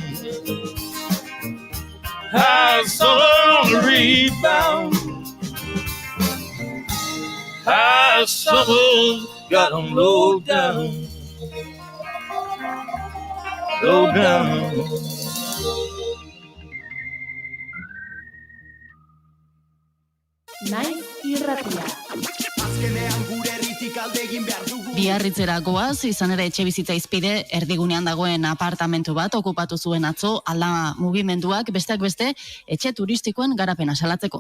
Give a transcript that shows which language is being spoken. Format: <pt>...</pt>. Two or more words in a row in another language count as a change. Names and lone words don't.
<en>High summer on the rebound. High summer's got him low down. Low down.</en> <eu>Naiz irratia. Biarritzera goaz, izan ere etxe bizitza izpide, erdigunean dagoen apartamentu bat okupatu zuen atzo, alda mugimenduak, besteak beste, etxe turistikoen garapena salatzeko.</eu>